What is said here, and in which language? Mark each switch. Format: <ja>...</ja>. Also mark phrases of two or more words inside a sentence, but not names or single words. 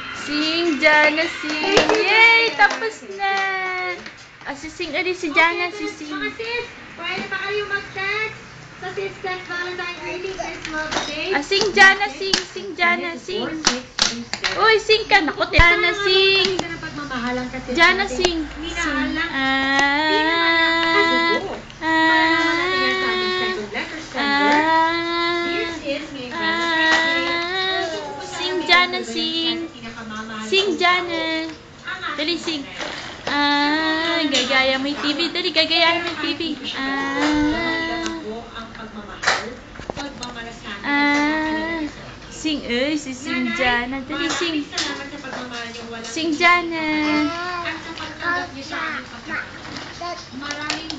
<en>Sing, Jana, sing.</en> <tl>Yay! Tapos na. Sing ulit si Jana, si Sing. Mga sis, pwede pa kayo mag-text sa Sis Valentine Early Christmas Day.</tl> <en>Sing, Jana, sing. Sing, Jana, sing.</en> <tl>Uy, sing ka.</tl> <en>Naku, Jana, sing. Jana, sing. Sing. Sing, Jana, sing. Sing, Jana. Dali, sing.</en> <tl>Gagaya mo yung TV. Dali, gagayahin mo yung TV.</tl> <en>Sing, si Sing Jana. Dali, sing. Sing, Jana.</en>